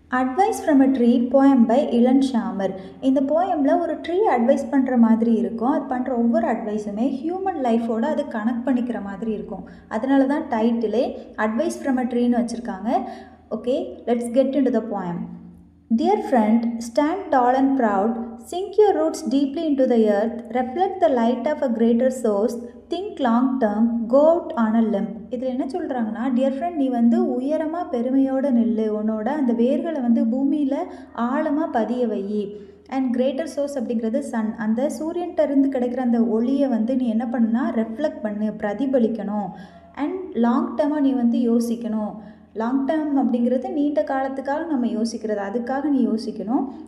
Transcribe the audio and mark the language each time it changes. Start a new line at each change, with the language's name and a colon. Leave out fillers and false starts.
English: advice from a tree poem
Tamil: by Ilan Shamar. இந்த போயமில் ஒரு tree advice பண்ணுற மாதிரி இருக்கும். அது பண்ணுற ஒவ்வொரு அட்வைஸுமே ஹியூமன் லைஃபோடு அது கனெக்ட் பண்ணிக்கிற மாதிரி இருக்கும். அதனால தான் டைட்டிலே அட்வைஸ் ஃப்ரம் அ ட்ரீன்னு வச்சுருக்காங்க.
English: Okay, let's get into the poem. Dear friend, stand tall and proud, sink your roots deeply into the earth, reflect the light of a greater source, think long term, go out on a limb.
Tamil: இதில் என்ன சொல்கிறாங்கன்னா, dear friend, நீ உயரமாக பெருமையோடு நில்லு, உன்னோட அந்த வேர்களை பூமியில் ஆழமாக பதிய வை. அண்ட் கிரேட்டர் சோர்ஸ் அப்படிங்கிறது சன். அந்த சூரியன்கிட்ட இருந்து கிடைக்கிற அந்த ஒளியை நீ என்ன பண்ணுனா ரெஃப்ளெக்ட் பண்ணு, பிரதிபலிக்கணும். அண்ட் லாங் டேர்மாக நீ யோசிக்கணும். லாங் டேர்ம் அப்படிங்கிறது நீண்ட காலத்துக்காக நம்ம யோசிக்கிறது, அதுக்காக நீ யோசிக்கணும்.